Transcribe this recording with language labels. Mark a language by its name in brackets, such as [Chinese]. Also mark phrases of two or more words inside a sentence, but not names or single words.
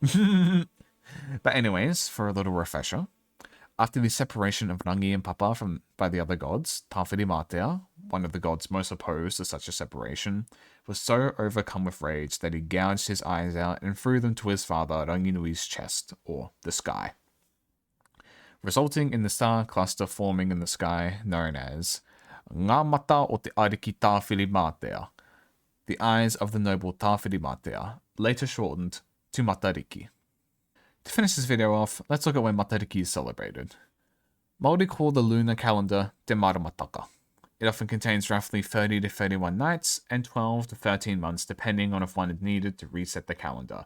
[English] But anyways, for a little refresher, after the separation of Rangi and Papa by the other gods, Tawhiri Mātea, one of the gods most opposed to such a separation, was so overcome with rage that he gouged his eyes out and threw them to his father Ranginui's chest, or the sky, resulting in the star cluster forming in the sky known as [Māori] Ngā mata o te ariki Tawhiri Mātea, [English] the eyes of the noble Tawhiri Mātea, later shortened to Matariki. To finish this video off, let's look at when Matariki is celebrated. Māori call the lunar calendar Te Maramataka. It often contains roughly 30 to 31 nights and 12 to 13 months depending on if one is needed to reset the calendar.